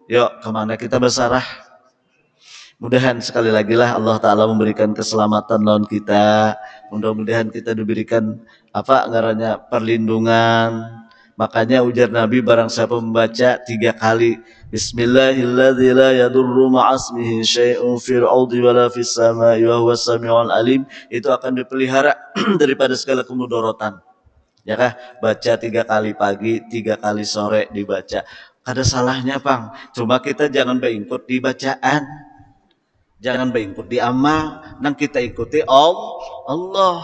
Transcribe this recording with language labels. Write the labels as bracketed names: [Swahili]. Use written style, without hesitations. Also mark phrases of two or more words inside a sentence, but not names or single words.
[Banjar] Yuk kemana kita bersarah? Mudahan sekali lagi lah Allah Ta'ala memberikan keselamatan lawan kita. [Indonesian] Mudah-mudahan kita diberikan perlindungan. Makanya ujar Nabi barang siapa membaca 3 kali [Arabic] بسم الله الذي لا يضر مع اسمه شيء في الأرض ولا في السماء وهو السميع العليم, [Indonesian] itu akan dipelihara daripada segala kemudorotan. [Banjar] Ya kah? [Indonesian] Baca 3 kali pagi, 3 kali sore dibaca. Ada salahnya, Bang. [Banjar] Cuma kita jangan beingkut di bacaan. Jangan beingkut di amal, nang kita ikuti Allah.